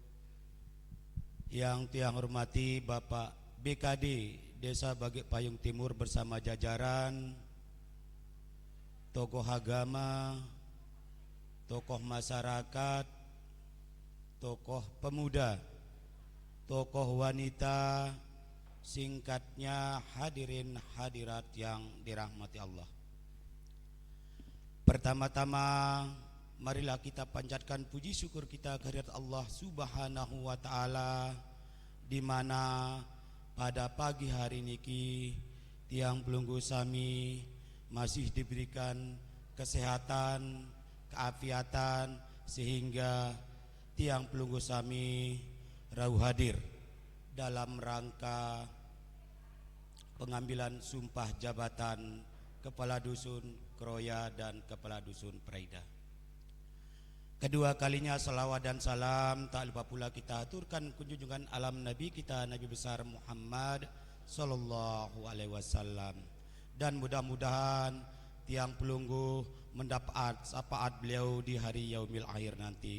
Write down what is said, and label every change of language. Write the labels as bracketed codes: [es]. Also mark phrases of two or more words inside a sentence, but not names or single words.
[id] yang tiang hormati Bapak BKD Desa Bagek Payung Timur bersama jajaran, tokoh agama, tokoh masyarakat, tokoh pemuda, tokoh wanita, singkatnya hadirin hadirat yang dirahmati Allah. Pertama-tama marilah kita panjatkan puji syukur kita kehadirat [ar] الله سبحانه وتعالى, [id] di mana pada pagi hari niki [sas] tiang pelunggu sami [id] masih diberikan kesehatan, keafiatan, sehingga [sas] tiang pelunggu sami [id] rauh hadir dalam rangka pengambilan sumpah jabatan Kepala Dusun Kroya dan Kepala Dusun Praida. Kedua kalinya salawat dan salam tak lupa pula kita aturkan kunjungan alam Nabi kita, Nabi besar Muhammad [ar] صلى الله عليه وسلم, [id] dan mudah-mudahan [sas] tiang pelunggu [id] mendapat syafaat beliau di hari [ar] يوم الآخر [id] nanti.